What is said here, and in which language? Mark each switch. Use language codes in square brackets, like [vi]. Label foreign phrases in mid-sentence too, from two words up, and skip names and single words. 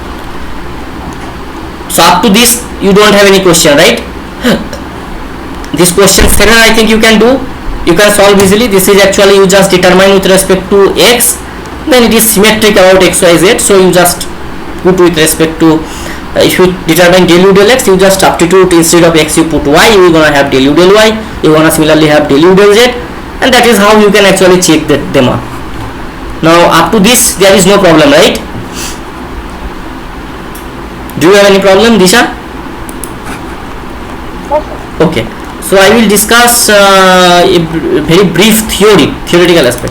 [en] So up to this you don't have any question, right? This question 7 I think you can do. You can solve easily. This is actually you just determine with respect to x, then it is symmetric about x, y, z. So you just put with respect to if you determine del u del x, you just substitute instead of x you put y, you are gonna have del u del y, you are gonna similarly have del u del z, and that is how you can actually check them up. Now up to this there is no problem, right? Do you have any problem, Disha? Okay, so I will discuss a very brief theoretical aspect.